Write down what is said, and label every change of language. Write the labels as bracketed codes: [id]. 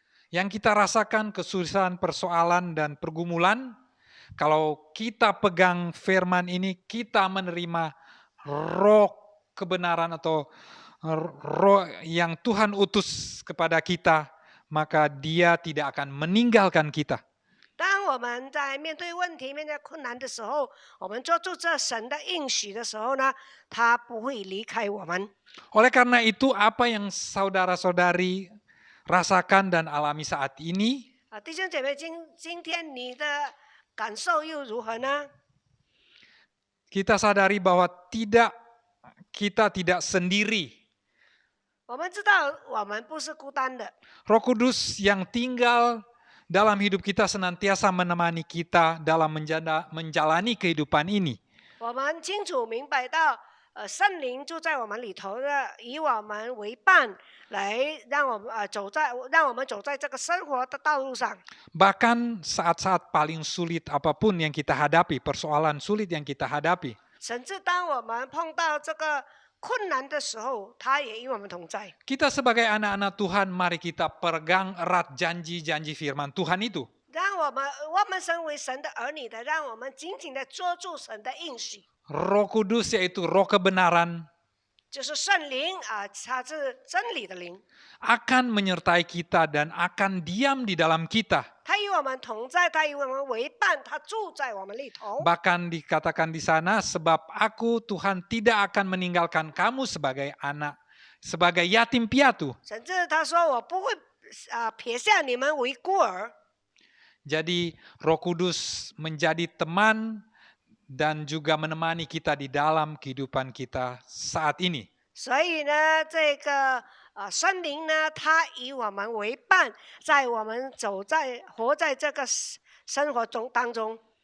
[id] Yang kita rasakan kesulitan, persoalan, dan pergumulan, kalau kita pegang firman ini, kita menerima roh kebenaran atau roh yang Tuhan utus kepada kita, maka dia tidak akan meninggalkan kita. [zh] 当我们在面对问题、面对困难的时候，我们抓住这神的应许的时候呢，他不会离开我们。 [id] Oleh karena itu, apa yang saudara-saudari rasakan dan alami saat ini, [zh] 弟兄姐妹，今天你的感受又如何呢？ [id] kita sadari bahwa kita tidak sendiri. [zh] 我们知道我们不是孤单的， [id] Roh Kudus yang tinggal dalam hidup kita senantiasa menemani kita dalam menjalani kehidupan ini. [zh] 我们清楚明白到，圣灵住在我们里头的，以我们为伴，来让我们走在这个生活的道路上。 [id] Bahkan saat-saat paling sulit apapun yang kita hadapi, persoalan sulit yang kita hadapi, [zh] 甚至当我们碰到这个困难的时候，他也与我们同在。 [id] kita sebagai anak-anak Tuhan, mari kita pegang erat janji-janji firman Tuhan itu. [zh] 让我们身为神的儿女的，让我们紧紧的捉住神的应许， [id] Roh Kudus yaitu roh kebenaran [zh] 就是圣灵它是真理的灵， [id] akan menyertai kita dan akan diam di dalam kita. [zh] 他与我们同在，他与我们为伴，他住在我们里头。 [id] Bahkan dikatakan di sana, sebab aku Tuhan tidak akan meninggalkan kamu sebagai anak, sebagai yatim piatu. [zh] 甚至他说：“我不会撇下你们为孤儿。” [id] Jadi Roh Kudus menjadi teman dan juga menemani kita di dalam kehidupan kita saat ini. [zh] 所以呢，这个圣灵呢，他以我们为伴，在我们活在这个生活当中。